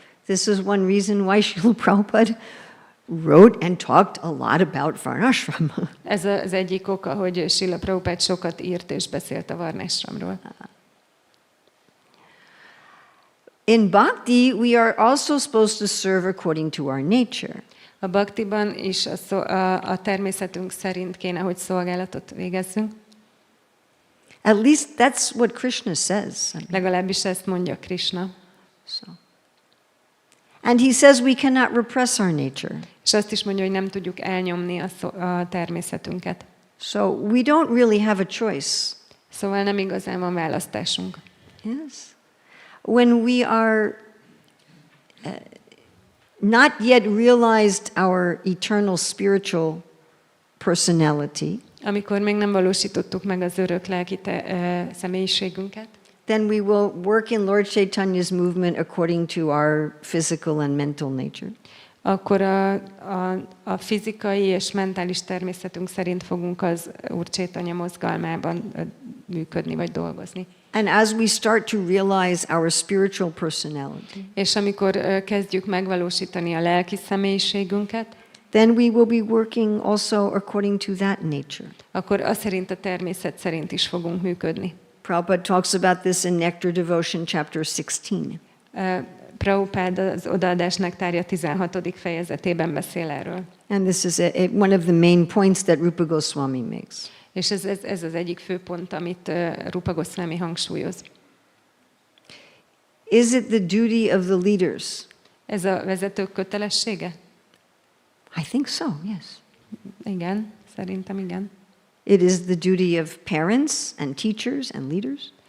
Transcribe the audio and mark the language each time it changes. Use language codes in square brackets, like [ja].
[en] This is one reason why Srila Prabhupada wrote and talked a lot about varnashram. [hu] Ez az egyik oka, hogy Srila Prabhupád sokat írt és beszélt a varnashramról. [en] In bhakti, we are also supposed to serve according to our nature. [hu] A baktiban is a természetünk szerint kéne, hogy szolgálatot végezzünk. [en] At least that's what Krishna says. [hu] Legalábbis ezt mondja Krishna. [en] So. And he says we cannot repress our nature. [hu] És azt is mondja, hogy nem tudjuk elnyomni a természetünket. [en] So we don't really have a choice. [hu] Szóval nem igazán van választásunk. [en] Yes. When we are not yet realized our eternal spiritual personality, [hu] Amikor még nem valósítottuk meg az örök lelki személyiségünket, [en] then we will work in Lord Chaitanya's movement according to our physical and mental nature. [hu] akkor a fizikai és mentális természetünk szerint fogunk az Úr Chaitanya mozgalmában működni vagy dolgozni. [en] And as we start to realize our spiritual personality, [hu] És amikor kezdjük megvalósítani a lelki személyiségünket, [en] then we will be working also according to that nature. [hu] akkor az szerint a természet szerint is fogunk működni. [en] Prabhupada talks about this in Nectar Devotion, chapter 16. [hu] Prabhupád az odaadás nektárja 16. fejezetében beszél erről. [en] And this is one of the main points that Rupa Goswami makes. [hu] És ez az egyik fő pont, amit Rupa Goswami hangsúlyoz. [en] Is it the duty of the leaders? [hu] Ez a vezetők kötelessége? [en] I think so, yes. [hu] Igen, szerintem igen. [en] It is the duty of parents and teachers and leaders.